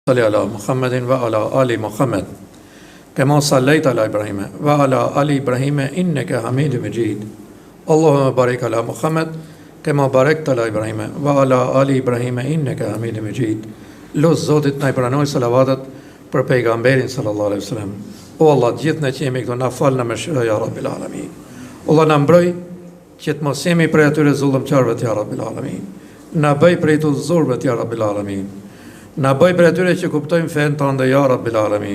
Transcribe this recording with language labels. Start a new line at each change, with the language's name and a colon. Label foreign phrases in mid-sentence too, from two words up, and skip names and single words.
Arabic: صل على محمد وعلى آل محمد كما صليت على إبراهيم وعلى آل إبراهيم إنك حميد مجيد اللهم بارك على محمد كما باركت على إبراهيم وعلى آل إبراهيم إنك حميد مجيد
Albanian: Lut Zotit na I pranoj salavatet për pejgamberin
Arabic: صلى الله عليه وسلم.
Albanian: O Allah, gjithë ne që jemi këtu na fal na mëshiro
Arabic: يا رب العالمين.
Albanian: Allah na mbroj që të mos jemi prej atyre zullëmçarëve të
Arabic: يا رب العالمين.
Albanian: Na bëj prej të udhëzuarve të
Arabic: يا رب العالمين.
Albanian: Na bëj për atyre që kuptojmë fen tënde
Arabic: يا رب العالمين.